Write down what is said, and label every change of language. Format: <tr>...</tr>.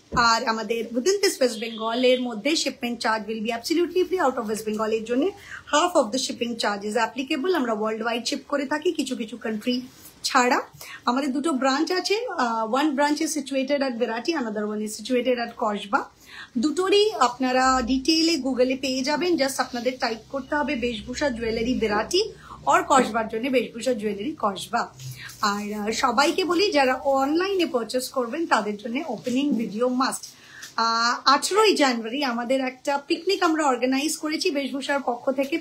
<bn>আর আমাদের</bn> <en>within this West Bengal</en> <bn>এর মধ্যে</bn> <en>shipment charge will be absolutely free. Out of West Bengal</en> <bn>এর জন্য</bn> <en>half of the shipping charge is applicable.</en> <bn>আমরা world wide sheep করে থাকি, কিছু কিছু কান্ট্রি ছাড়া। আমাদের দুটো ব্রাঞ্চ আছে,</bn> <en>one branch is situated at Virati, another one is situated at Kosba।</en> <bn>দুটোরই আপনারা ডিটেইলে গুগলে পেয়ে যাবেন, জাস্ট আপনাদের টাইপ করতে হবে বেশভূষা জুয়েলারি বিরাটি, और কসবার জন্য বেশভূষা জুয়েলারি কসবা। আর সবাইকে বলি যারা অনলাইনে পারচেস করবেন তাদের জন্য ওপেনিং ভিডিও মাস্ট। 18ই জানুয়ারি আমাদের একটা পিকনিক আমরা অর্গানাইজ করেছি বেশভূষার পক্ষ থেকে।</bn>